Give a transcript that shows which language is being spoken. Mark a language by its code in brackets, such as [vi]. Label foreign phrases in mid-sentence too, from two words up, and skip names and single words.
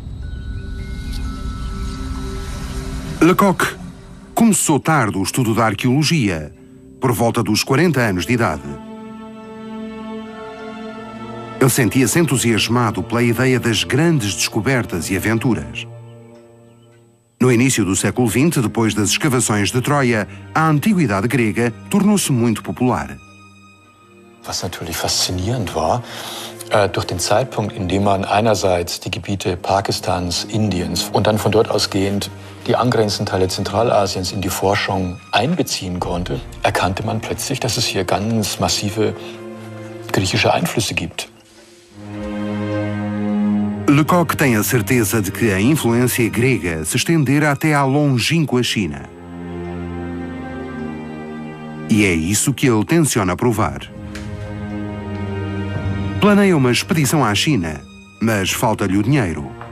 [pt] Lecoq começou tarde o estudo da arqueologia, por volta dos 40 anos de idade. Ele sentia-se entusiasmado pela ideia das grandes descobertas e aventuras. No início do século XX, depois das escavações de Troia, a antiguidade grega tornou-se muito popular. [de] Was natürlich faszinierend war, durch den Zeitpunkt, in dem man einerseits die Gebiete Pakistans, Indiens und dann von dort ausgehend die angrenzenden Teile Zentralasiens in die Forschung einbeziehen konnte, erkannte man plötzlich, dass es hier ganz massive griechische Einflüsse gibt. [pt] Lecoq tem a certeza de que a influência grega se estendera até à longínqua China. E é isso que ele tenciona provar. Planeia uma expedição à China, mas falta-lhe o dinheiro.